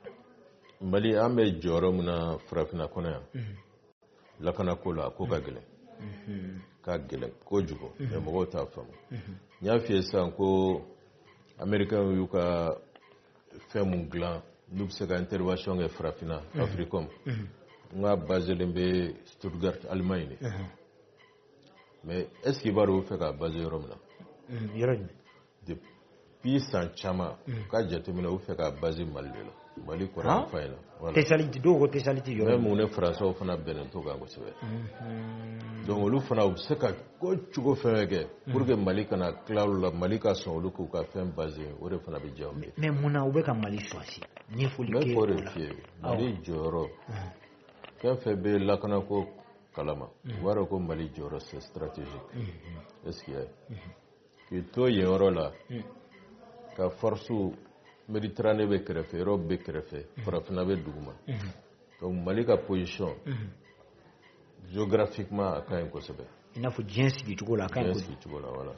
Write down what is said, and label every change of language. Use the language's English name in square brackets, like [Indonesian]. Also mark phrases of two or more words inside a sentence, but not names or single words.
[Bambara] Mali an bɛ jɔyɔrɔ min na farafinna kɔnɔ yan lakanako la a ko ka gɛlɛn k'a gɛlɛn kojugu mais mɔgɔw t'a faamu n y'a f'i ye sisan ko américains y'u ka fɛn mun dilan n'u bɛ se ka intervention kɛ farafinna Africom n ka baselen bɛ Stuttgart Allemagne de [French] mais est ce que [Bambara] i b'a dɔn u bɛ fɛ k'a base yɔrɔ min na yɔrɔ jumɛn depuis san caman k'a jateminɛ u bɛ fɛ k'a base Mali de la Mali kɔrɔ fa in na voilà spécialité dɔw ko spécialité yɔrɔ même ne Français fana bɛnnen to kan kosɛbɛ donc olu fana u bɛ se ka kocogo fɛn kɛ [French] pour que [Bambara] Mali kana tila olu la Mali ka sɔn olu k'u ka fɛn base o de fana bɛ diya u ye mais mun na u bɛ ka Mali choisi ɲɛfɔli kɛ o la ne k'o de f'i ye Mali jɔyɔrɔ fɛn fɛn bɛ lakanako kalama u b'a dɔn ko Mali jɔyɔrɔ [French] c'est stratégique est-ce que [Bambara] k'i to yen yɔrɔ la ka force Méditerranée bɛ kɛrɛfɛ Europe bɛ kɛrɛfɛ farafinna bɛ duguma donc Mali ka [French] position géographiquement [Bambara] a ka ɲi kosɛbɛ i n'a fɔ diɲɛ sigicogo la a ka ɲi voilà